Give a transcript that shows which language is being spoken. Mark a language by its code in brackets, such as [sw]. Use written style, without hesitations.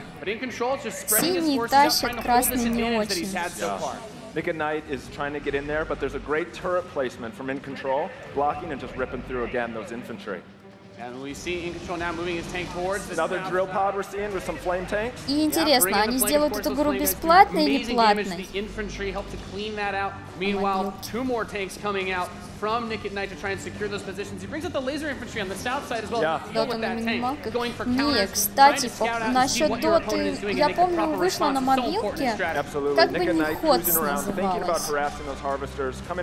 [en] But in control, it's just spreading his forces out, trying to hold this advantage that he's had so far. Nick and Knight is trying to get in there, but there's a great turret placement from In Control, blocking and just ripping through again those infantry. And we see In Control now moving his tank towards this. Another drill pod we're seeing with some flame tanks. [ru] И интересно, они сделают эту игру бесплатной или платной? [en] The infantry help to clean that out. Meanwhile, 2 more tanks coming out from Nick at Night to try and secure those positions. He brings out the laser infantry on the south side as well. [ru] Да, там на минималках. Не, кстати, насчет доты, я помню, вышла на мобилке, как бы не ходс называлась.